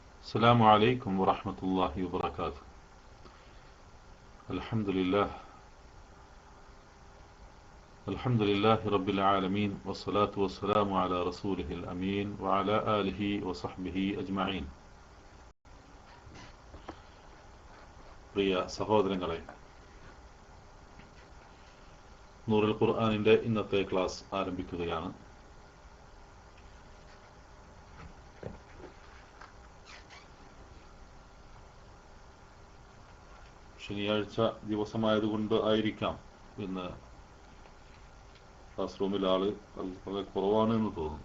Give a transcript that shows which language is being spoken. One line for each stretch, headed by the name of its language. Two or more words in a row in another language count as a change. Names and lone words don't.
Arabic: السلام عليكم ورحمة الله وبركاته. الحمد لله رب العالمين، والصلاة والسلام على رسوله الأمين وعلى آله وصحبه أجمعين.
Malayalam: പ്രിയ സഹോദരങ്ങളെ, നൂറുൽ ഖുർആനിന്റെ ഇന്നത്തെ ക്ലാസ് ആരംഭിക്കുകയാണ്. ശനിയാഴ്ച ദിവസമായതുകൊണ്ട് ആയിരിക്കാം ഇന്ന് ക്ലാസ് റൂമിൽ ആള് വളരെ കുറവാണ് എന്ന് തോന്നുന്നു.